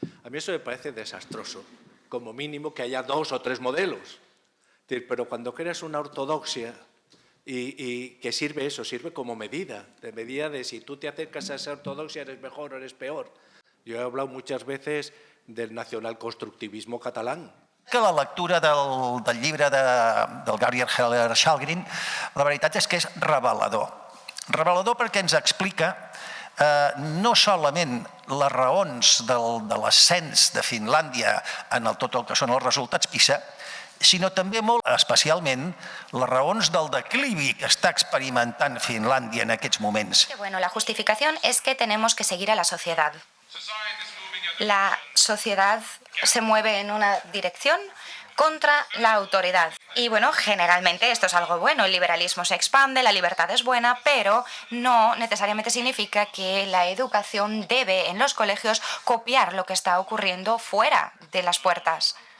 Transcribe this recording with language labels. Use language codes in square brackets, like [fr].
[es] A mí eso me parece desastroso, como mínimo que haya 2 o 3 modelos. Pero cuando creas una ortodoxia y que sirve eso, sirve como medida de si tú te acercas a esa ortodoxia eres mejor o eres peor. Yo he hablado muchas veces del nacionalconstructivismo catalán. [ca] Que la lectura del llibre del Gabriel Heller Shalgrin, la veritat és que és revelador. Revelador perquè ens explica no solament les raons de l'ascens de Finlàndia en tot el que són els resultats PISA, sinó també molt especialment les raons del declivi que està experimentant Finlàndia en aquests moments. [es] Bueno, la justificación es que tenemos que seguir a la sociedad. La sociedad se mueve en una dirección contra la autoridad. Y bueno, generalmente esto es algo bueno, el liberalismo se expande, la libertad es buena, pero no necesariamente significa que la educación debe en los colegios copiar lo que está ocurriendo fuera de las puertas.